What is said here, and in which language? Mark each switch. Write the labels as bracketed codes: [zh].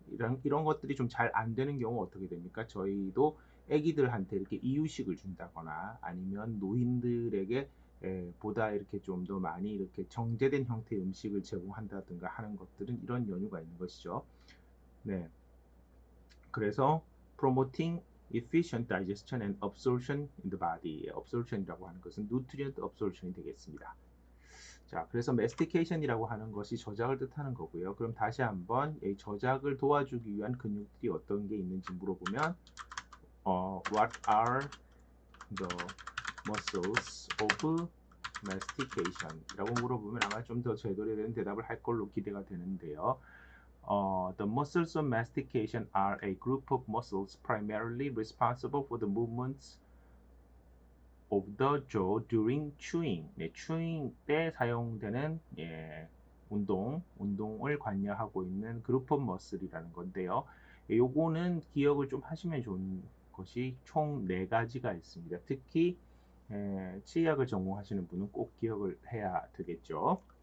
[ko] 이런 것들이 좀 잘 안 되는 경우 어떻게 됩니까? 저희도 애기들한테 이렇게 이유식을 준다거나 아니면 노인들에게 보다 이렇게 좀 더 많이 이렇게 정제된 형태의 음식을 제공한다든가 하는 것들은 이런 연유가 있는 것이죠. 네. 그래서 [en] promoting efficient digestion and absorption in the body. [ko] absorption이라고 하는 것은 nutrient absorption이 되겠습니다. 자, 그래서 mastication이라고 하는 것이 저작을 뜻하는 거고요. 그럼 다시 한번 이 저작을 도와주기 위한 근육들이 어떤 게 있는지 물어보면 [en] what are the muscles of mastication? [ko] 라고 물어보면 아마 좀 더 제대로 된 대답을 할 걸로 기대가 되는데요. [en] The muscles of mastication are a group of muscles primarily responsible for the movements of the jaw during chewing. [ko] chewing 때 사용되는 운동을 관여하고 있는 그룹 오브 머슬이라는 건데요. 요거는 기억을 좀 하시면 좋은 것이 총 4가지가 있습니다. 특히 치의학을 전공하시는 분은 꼭 기억을 해야 되겠죠.